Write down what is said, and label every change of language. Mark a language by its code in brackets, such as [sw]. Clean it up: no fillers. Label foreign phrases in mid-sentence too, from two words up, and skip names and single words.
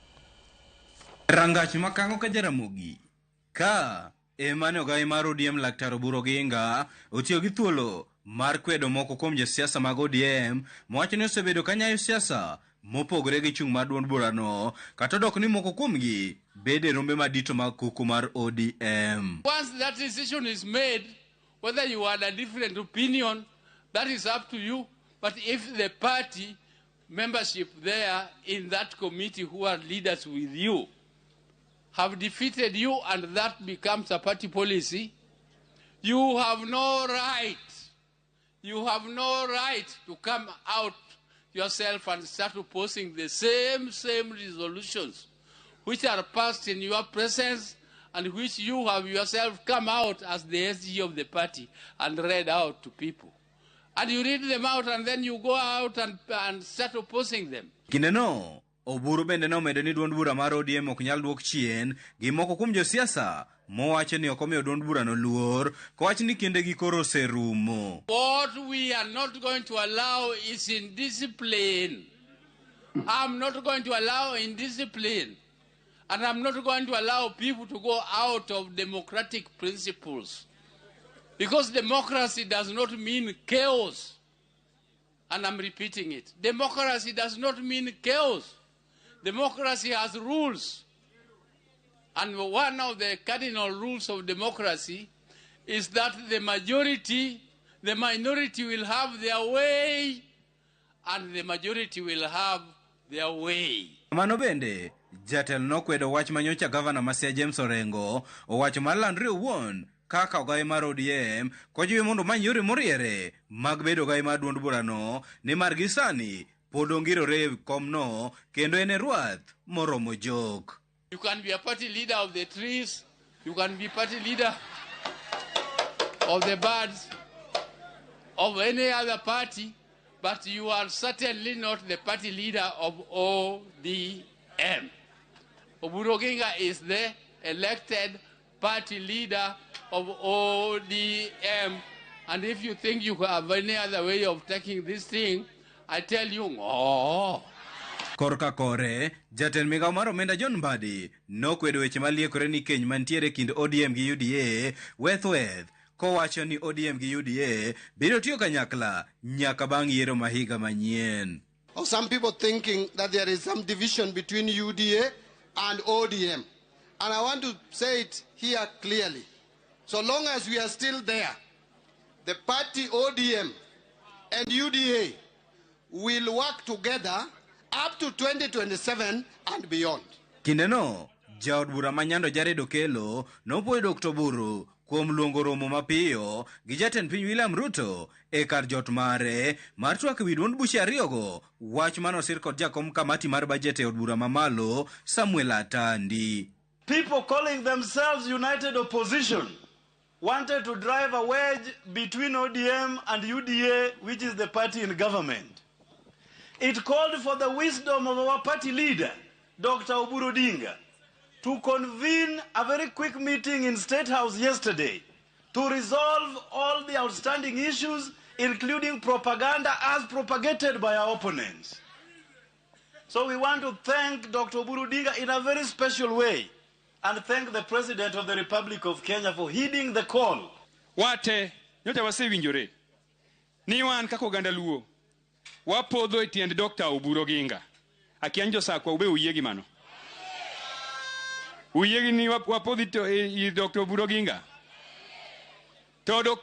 [luo] Rangach makango ka Jaramogi ka emane ogai mar ODM Dr. Oburu Oginga otiyo gi thuolo mar kwedo moko kuom josiasa mag ODM mowacho ni osebedo ka nyayo siasa mopogore gi chung' mar duond burano kata dok ni moko kuomgi bede rombe madito mag kuku mar ODM. [en] Once that decision is made, whether you had a different opinion, that is up to you. But if the party membership there in that committee who are leaders with you have defeated you and that becomes a party policy, you have no right. You have no right to come out yourself and start opposing the same resolutions which are passed in your presence and which you have yourself come out as the SG of the party and read out to people. And you read them out and then you go out and start opposing them. [luo] Kineno, Oburu bende nomedo ni duond bura mar ODM ok nyal duok chien gi moko kuom josiasa mowacho ni ok omiyo duond bura no luor, kowacho ni kinde gi koro oserumo. [en] What we are not going to allow is indiscipline. I'm not going to allow indiscipline. And I'm not going to allow people to go out of democratic principles. Because democracy does not mean chaos. And I'm repeating it. Democracy does not mean chaos. Democracy has rules. And one of the cardinal rules of democracy is that the minority will have their way, and the majority will have their way. [luo] Mano bende, jatelo nokwedo wach manyocha gavana Masia James Orengo, owacho mar landre owuon kaka ogai mar ODM kojiwe mondo many yore moriere mag bedo ogai mar duond burano ni mar gisani pod ongirore komno kendo en ruath moromo jok. [en] You can be a party leader of the trees, you can be party leader of the birds, of any other party, but you are certainly not the party leader of ODM. Oburu Oginga is the elected party leader of ODM. And if you think you have any other way of taking this thing, I tell you, oh. [luo] Korka kore, jatend migao mar omenda John Mbadi nokwedo weche maliekore ni keny mantiere kind ODM gi UDA weth kowacho ni ODM gi UDA biro tiyo kanyakla nyaka bang' yiero mahiga manyien. [en] Some people thinking that there is some division between UDA and ODM. And I want to say it here clearly. So long as we are still there, the party ODM and UDA will work together up to 2027 and beyond. [luo] Kindeno, jaod bura manyando Jared Okelo nopuoyo Dr. Oburu kuom luongo romo mapiyo gi jatend piny William Ruto e kar jot mare mar twak wi duond buche ariyogo wach manosir kod jakom kamati mar bajet e od bura mamalo Samuel Atandi. [en] People calling themselves United Opposition wanted to drive a wedge between ODM and UDA, which is the party in government. It called for the wisdom of our party leader, Dr. Oburu Oginga, to convene a very quick meeting in State House yesterday to resolve all the outstanding issues, including propaganda as propagated by our opponents. So we want to thank Dr. Oburu Oginga in a very special way and thank the President of the Republic of Kenya for heeding the call. [luo] Wate, nyote wasewinjore. Ni wan kako ganda luo. Wapodho etiend Dr. Oburu Oginga. Akianjo sakwa ube uyegi mano. Uyegi ni wapodhi Dr. Oburu Oginga. [en] To Dr.